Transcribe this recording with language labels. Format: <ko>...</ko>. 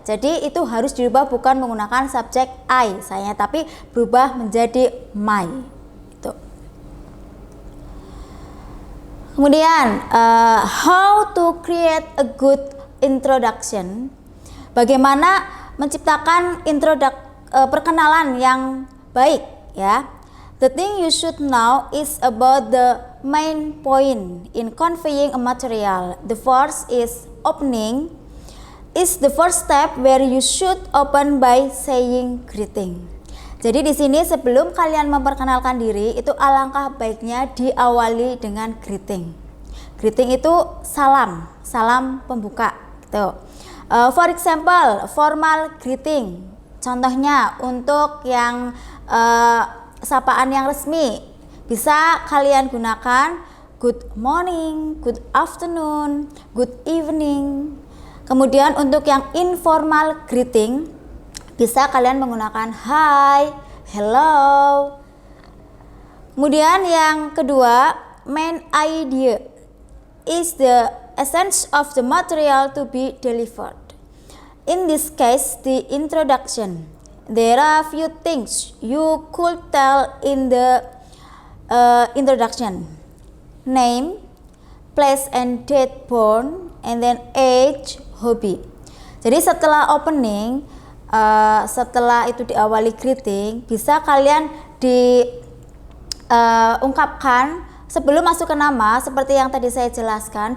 <id>Jadi itu harus dirubah bukan menggunakan subjek I saya, tapi berubah menjadi my. Kemudian</id> <en>how to create a good introduction.</en> <id>Bagaimana menciptakan perkenalan yang baik, ya.</id> <en>The thing you should know is about the main point in conveying a material. The first is opening. Is the first step where you should open by saying greeting.</en> <id>Jadi di sini sebelum kalian memperkenalkan diri itu alangkah baiknya diawali dengan greeting. Greeting itu salam pembuka gitu.</id> <en>For example, formal greeting.</en> <id>Contohnya untuk yang sapaan yang resmi bisa kalian gunakan</id> <en>good morning, good afternoon, good evening.</en> <id>Kemudian untuk yang informal greeting bisa kalian menggunakan hi, hello. Kemudian yang kedua,</id> <en>main idea is the essence of the material to be delivered. In this case, the introduction. There are few things you could tell in the introduction. Name, place and date born, and then age, hobby.</en> <id>Jadi setelah opening, setelah itu diawali greeting, bisa kalian diungkapkan sebelum masuk ke nama seperti yang tadi saya jelaskan.</id>